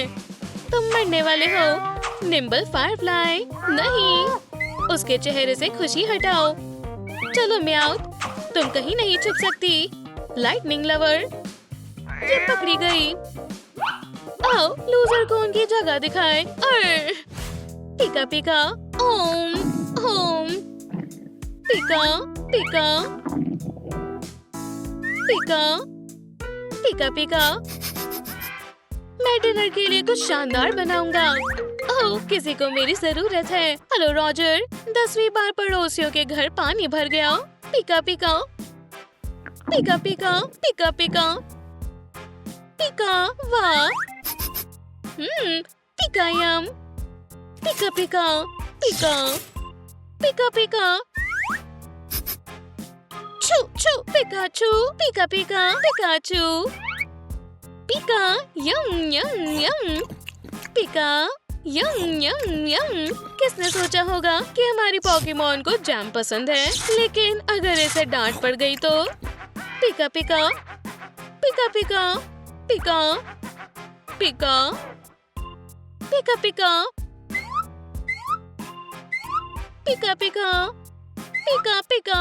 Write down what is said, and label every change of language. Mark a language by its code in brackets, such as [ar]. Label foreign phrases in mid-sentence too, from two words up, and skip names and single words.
[hi] तुम मरने वाले हो। निम्बल फायरफ्लाई। नहीं, उसके चेहरे से खुशी हटाओ। चलो म्याऊ, तुम कहीं नहीं छुप सकती। लाइटनिंग लवर, ये पकड़ी गई। आओ, लूजर को उनकी जगह दिखाए। पिका पिका, ओम ओम, पिका पिका पिका पिका पिका। मैं डिनर के लिए कुछ शानदार बनाऊंगा। ओह, किसी को मेरी जरूरत है। हेलो रॉजर, 10वीं बार पड़ोसियों के घर पानी भर गया। पिका पिका पिका पिका पिका पिका पिका। वाह, पिका यम। पिका पिका पिका पिका पिका। छू छू पिकाचू, पिका पिका पिकाचू। पिका यम यम यम। पिका यम यम यम। किसने सोचा होगा कि हमारी पोकेमॉन को जैम पसंद है, लेकिन अगर इसे डांट पड़ गई तो। पिका पिका पिका पिका पिका पिका पिका पिका पिका पिका पिका पिका।